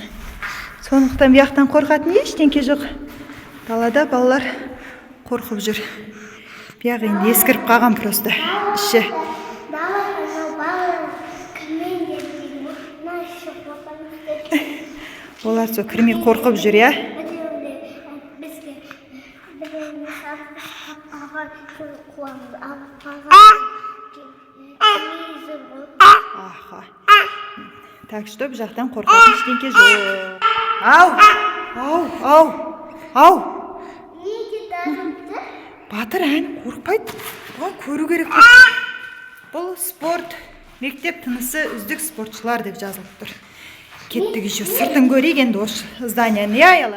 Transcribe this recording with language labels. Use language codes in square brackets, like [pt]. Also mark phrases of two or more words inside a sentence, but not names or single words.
[kk] Сондықтан бияқтан қорқатын ештеңке жоқ. Далада балалар қорқып жүр. Бияқ енді ескіріп қалған просто іші. Олар со кірмей қорқып жүр, я? [ru] Так что [kk] бұл жақтан қорқатын ештеңке жоқ. Ау. Батыр қорқпайды. Бұған көру керек. Бұл спорт, мектеп тынысы үздік спортшылар деп жазылып тұр. Кеттік еще сыртын көрейік енді осы зданияны, я, Аяла?